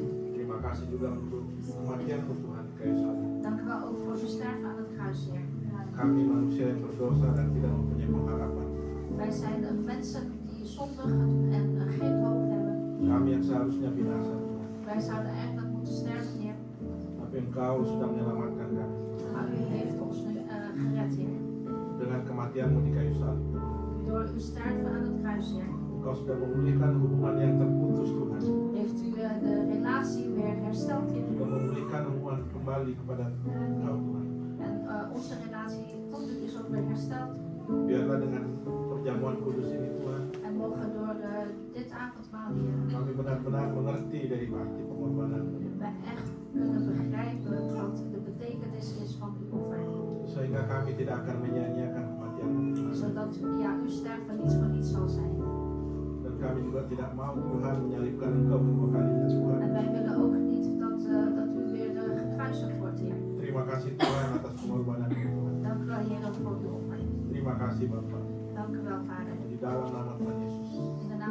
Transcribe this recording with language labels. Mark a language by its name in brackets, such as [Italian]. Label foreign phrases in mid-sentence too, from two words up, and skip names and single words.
[Indonesian] Terima kasih juga untuk kematian Tuhan di kayu salib. [Dutch] Dank u wel ook voor uw sterven aan het kruis, Heer. [Indonesian] Kami manusia yang berdosa dan tidak mempunyai pengharapan. [Dutch] Wij zijn mensen die zondigen en geen hoop hebben. [Indonesian] Kami yang seharusnya binasa Tuhan. [Dutch] Wij zouden eigenlijk moeten sterven, Heer. [Indonesian] Tapi Engkau sudah menyelamatkan kami. [Dutch] Maar u heeft ons nu gered, Heer. [Indonesian] Dengan kematianmu di kayu salib. [Dutch] Door uw sterven aan het kruis, Heer. [Indonesian] Engkau sudah memulihkan hubungan yang terputus Tuhan. [Dutch] Heeft u de relatie weer hersteld, Heer. [Indonesian] Sudah memulihkan hubungan kembali kepada Engkau Tuhan. [Dutch] En onze relatie tot u is ook weer hersteld. [Indonesian] Biarlah dengan perjamuan kudus ini Tuhan, [Dutch] En mogen door dit avondmaal, Heer, [Indonesian] kami benar-benar mengerti dari arti pengorbananmu. [Dutch] wij echt kunnen begrijpen wat de betekenis is van uw offer. [Indonesian] Sehingga kami tidak akan menyia-nyiakan kematianmu Tuhan. [Dutch] Zodat uw sterven niets voor niets zal zijn. [Indonesian] Dan kami juga tidak mau Tuhan menyalibkan Engkau kedua kalinya Tuhan. [Dutch] En wij willen ook niet dat u weer gekruisigd wordt, Heer. [Indonesian] Terima kasih Tuhan atas pengorbananmu Tuhan. [Dutch] Dank u wel, Heer, voor uw offer. [Indonesian] Terima kasih Bapa. [Dutch] Dank u wel, Vader. [Indonesian] Di dalam nama Tuhan Yesus. [Dutch] In